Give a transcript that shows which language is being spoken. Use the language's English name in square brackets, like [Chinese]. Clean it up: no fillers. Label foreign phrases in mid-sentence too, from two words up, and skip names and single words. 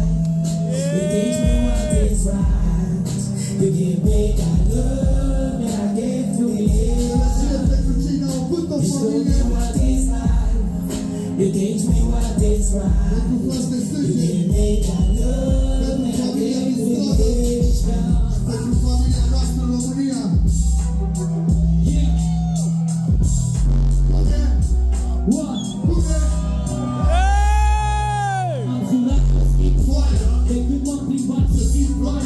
[English] You teach me what is right. You give me that love and I give to you. You show me what is right. You teach me what is right. You give me that love and I give to you. [Romanian] Pentru familia noastră în România. Am jurat că schimb foaia, de când m-am plimbat să simt ploaia.